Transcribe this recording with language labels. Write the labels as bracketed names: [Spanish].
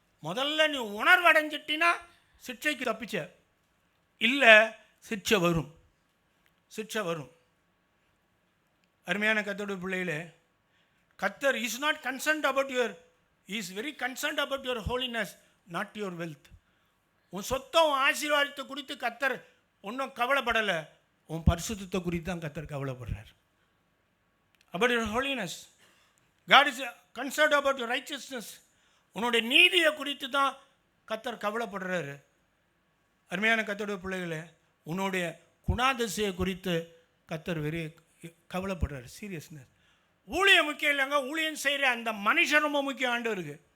[Tamil] முதல்ல நீ உணர்வடைஞ்சிட்டினா சிட்சைக்கு தப்பிச்ச, இல்லை சிட்சை வரும். அருமையான கர்த்தருடைய பிள்ளைகளே, [English] கர்த்தர் is not concerned about your He is very concerned about your holiness, not your wealth. [Tamil] உன் சொத்தம் உன் ஆசீர்வாதத்தை குறித்து கர்த்தர் ஒன்றும் கவலைப்படலை, உன் பரிசுத்தத்தை குறித்து தான் கர்த்தர் கவலைப்படுறார். [English] About your holiness. God is concerned about your righteousness. [Tamil] உன்னுடைய நீதியை குறித்து தான் கர்த்தர் கவலைப்படுறாரு. அருமையான கர்த்தருடைய பிள்ளைகளே, உன்னுடைய குணாதிசையை குறித்து கர்த்தர் கவலைப்படுறாரு. சீரியஸ்னஸ். ஊழியம் முக்கியம் இல்லைங்க, ஊழியம் செய்கிற அந்த மனுஷன் ரொம்ப முக்கியம் ஆண்டவருக்கு.